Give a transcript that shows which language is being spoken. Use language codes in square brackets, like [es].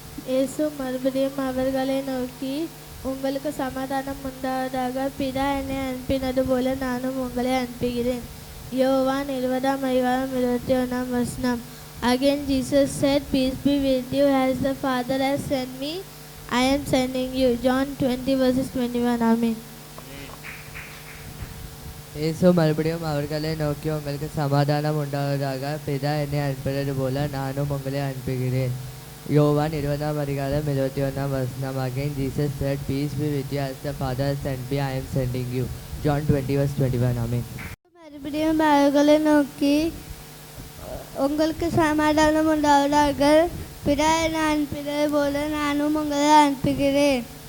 [ta] இயேசு மறுபடியும் அவர்களை நோக்கி, உங்களுக்கு சமாதானம் உண்டாவதாக, பிதா என்னை அனுப்பினது போல நானும் உங்களை அனுப்புகிறேன். யோவான் 20:21. [en] Again Jesus said, peace be with you, as the Father has sent me, I am sending you. John 20:21. Amen. [ta] இயேசு மறுபடியும் அவர்களை நோக்கி, உங்களுக்கு சமாதானம் உண்டாவதாக, பிதா என்னை அனுப்பினது போல நானும் உங்களை அனுப்புகிறேன். யோவான் 20:21. [en] Again Jesus said, peace be with you, as the Father has sent me, I am sending you. John 20:21. Amen. [ta] மறுபடியும் அவர்களை நோக்கி, உங்களுக்கு சமாதானம் உண்டாவதாக, பிதா என்னை அனுப்பினது போல நானும் உங்களை அனுப்புகிறேன்.